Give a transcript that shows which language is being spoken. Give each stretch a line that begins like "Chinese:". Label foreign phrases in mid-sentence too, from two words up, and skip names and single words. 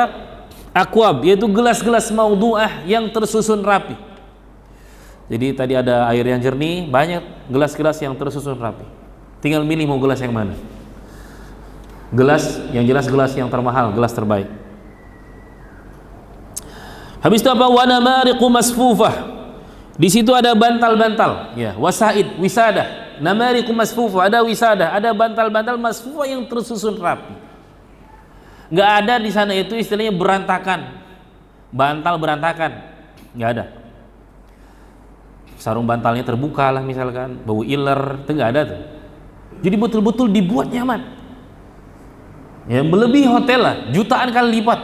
Indonesian: Akwab, yaitu gelas-gelas mawdu'ah yang tersusun rapi. Jadi tadi ada air yang jernih, banyak gelas-gelas yang tersusun rapi. Tinggal milih mau gelas yang mana. Gelas yang jelas gelas yang termahal, gelas terbaik. Habis itu apa?
Arabic: ونمارق مصفوفة.
Indonesian: Di situ ada bantal-bantal, ya,
Arabic: وسائد، وسادة. نمارق مصفوفة,
Indonesian: ada wisadah, ada bantal-bantal masfufah yang tersusun rapi. Enggak ada di sana itu istilahnya berantakan. Bantal berantakan. Enggak ada. Sarung bantalnya terbuka lah misalkan, bau iler, itu enggak ada tuh. Jadi betul-betul dibuat nyaman. Ya, melebihi hotel lah, jutaan kali lipat.